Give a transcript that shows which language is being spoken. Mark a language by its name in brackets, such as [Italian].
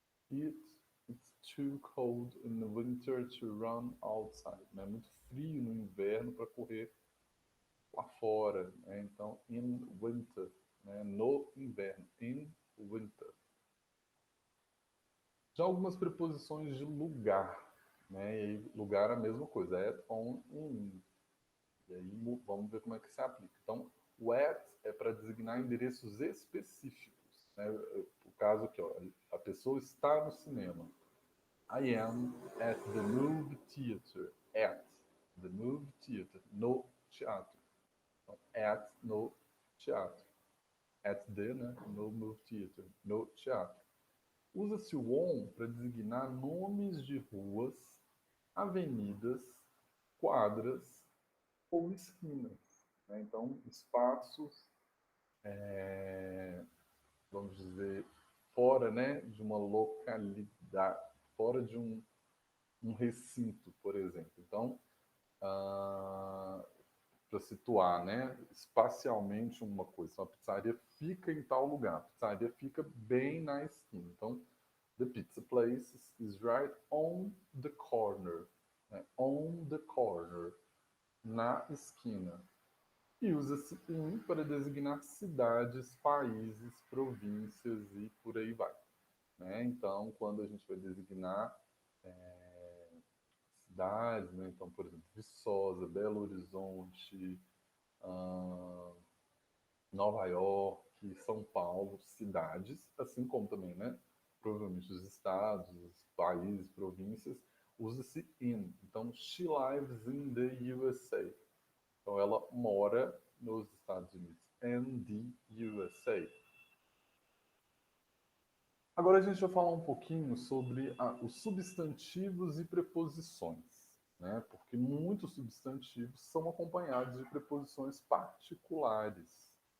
[English] It's too cold in the winter to run outside. [Portuguese] É muito frio no inverno para correr lá fora. Né? Então, [English] in winter, [Portuguese] né? No inverno, in winter. Já algumas preposições de lugar, né? E aí, lugar é a mesma coisa, at, on, in. E aí vamos ver como é que se aplica. Então, o at é para designar endereços específicos. Né? O caso aqui, ó, a pessoa está no cinema. [English] I am at the movie theater. At the movie theater. [Portuguese] No teatro. Então, at no teatro. At the, né? No movie theater. No teatro. Usa-se o on para designar nomes de ruas, avenidas, quadras ou esquinas. Né? Então, espaços, vamos dizer, fora, né, de uma localidade, fora de um recinto, por exemplo. Então, para situar, né, espacialmente uma coisa. Então, a pizzaria fica em tal lugar, a pizzaria fica bem na esquina. [English] Então, the pizza place is right on the corner. [Portuguese] Né? [English] On the corner, [Portuguese] na esquina. E usa-se in para designar cidades, países, províncias e por aí vai. Né? Então, quando a gente vai designar cidades, né? Então, por exemplo, Viçosa, Belo Horizonte, Nova York, São Paulo, cidades, assim como também, né? Provavelmente os estados, os países, províncias, usa-se in. [English] Então, she lives in the USA. [Portuguese] Então, ela mora nos Estados Unidos. [English] In the USA. [Portuguese] Agora a gente vai falar um pouquinho sobre os substantivos e preposições. né? Porque muitos substantivos são acompanhados de preposições particulares.